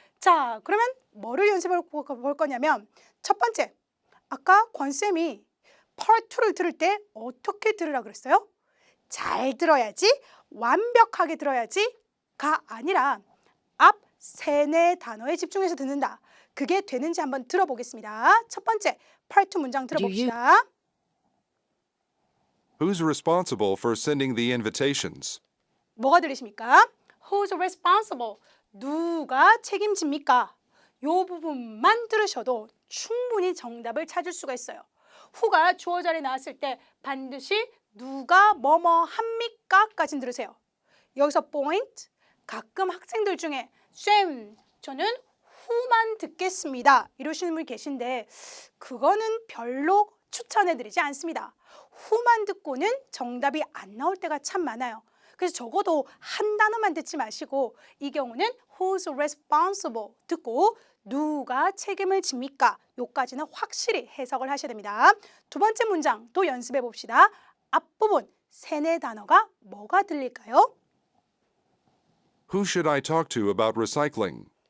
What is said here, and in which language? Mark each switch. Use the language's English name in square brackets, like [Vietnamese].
[Korean] 자, 그러면 뭐를 연습해 볼 거냐면 첫 번째, 아까 권쌤이 파트 2를 들을 때 어떻게 들으라 그랬어요? 잘 들어야지, 완벽하게 들어야지가 아니라 앞 세네 단어에 집중해서 듣는다. 그게 되는지 한번 들어보겠습니다. 첫 번째, 파트 2 문장 들어봅시다. [English] Who's responsible for sending the invitations? [Korean] 뭐가 들리십니까? [English] Who's responsible? [Korean] 누가 책임집니까? 이 부분만 들으셔도 충분히 정답을 찾을 수가 있어요. who가 주어 자리에 나왔을 때 반드시 누가 뭐뭐 합니까? 까진 들으세요. 여기서 포인트, 가끔 학생들 중에 쌤, 저는 who만 듣겠습니다. 이러시는 분이 계신데 그거는 별로 추천해드리지 않습니다. who만 듣고는 정답이 안 나올 때가 참 많아요. 그래서 적어도 한 단어만 듣지 마시고 이 경우는 [English] who's responsible [Korean] 듣고 누가 책임을 집니까? 요까지는 확실히 해석을 하셔야 됩니다. 두 번째 문장 또 연습해 봅시다. 앞부분 세네 단어가 뭐가 들릴까요? [English] Who should I talk to about recycling?